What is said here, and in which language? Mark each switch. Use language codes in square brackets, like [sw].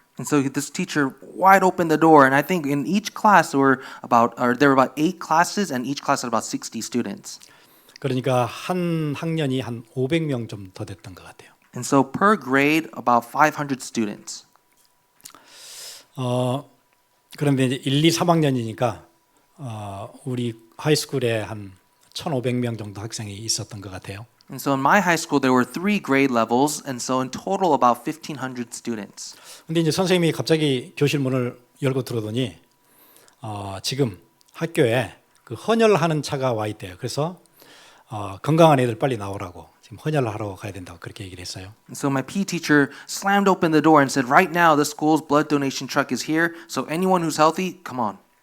[en] And so this teacher wide opened the door, and I think in each class there were about 8 classes, and each class had about 60 students. [ko] 그러니까 한 학년이 한 500명 좀 더 됐던 것 같아요. [en] And so per grade, about 500 students. [ko] 그런데 이제 1, 2, 3학년이니까 우리 하이스쿨에 한 1,500명 정도 학생이 있었던 것 같아요. [en] And so in my high school, there were 3 grade levels, and so in total about 1,500 students. [ko] 근데 이제 선생님이 갑자기 교실 문을 열고 들어오더니 지금 학교에 그 헌혈하는 차가 와 있대요. 그래서 건강한 애들 빨리 나오라고 지금 헌혈을 하러 가야 된다고 그렇게 얘기를 했어요. [en] And so my PE teacher slammed open the door and said, "Right now, the school's blood donation truck is here. So anyone who's healthy, come on."